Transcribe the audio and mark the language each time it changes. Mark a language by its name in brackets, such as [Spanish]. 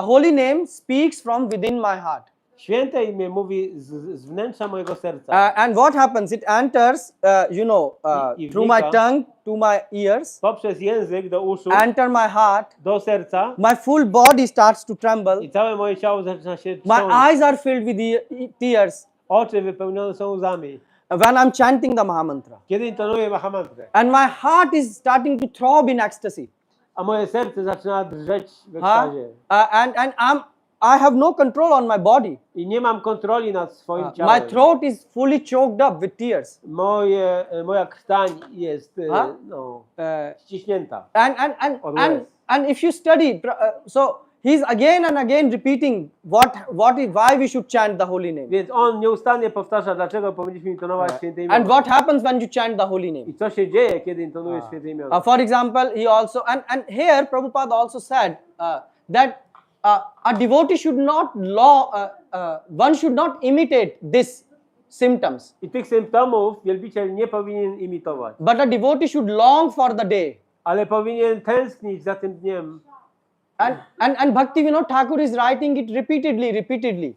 [English] The holy name speaks from within my heart. [Polish] Święte imię mówi z wnętrza mojego serca. [English] And what happens? It enters, through my tongue to my ears, [Polish] Poprzez język do uszu, [English] enter my heart. [Polish] do serca. [English] My full body starts to tremble. [Polish] I całe moje ciało zaczyna się [English] My [Polish] trząść. [English] eyes are filled with tears [Polish] Oczy wypełnione są łzami. [English] when I'm chanting the Mahamantra. [Polish] Kiedy intonuję Mahamantrę. [English] And my heart is starting to throb in ecstasy. [Polish] A moje serce zaczyna drżeć w ekstazie. [English] And I have no control on my body. [Polish] I nie mam kontroli nad swoim ciałem. [English] My throat is fully choked up with tears. [Polish] Moja krtań jest ściśnięta. [English] And if you study, so he's again and again repeating why we should chant the holy name. [Polish] Więc on nieustannie powtarza, dlaczego powinniśmy intonować święte imiona. [English] And what happens when you chant the holy name? [Polish] I co się dzieje, kiedy intonujesz święte imiona. [English] For example, he also, and here Prabhupada also said that a devotee should not one should not imitate these symptoms. [Polish] I tych symptomów wielbiciel nie powinien imitować. [English] But a devotee should long for the day. [Polish] Ale powinien tęsknić za tym dniem. [English] And Bhaktivedanta Thakur is writing it repeatedly.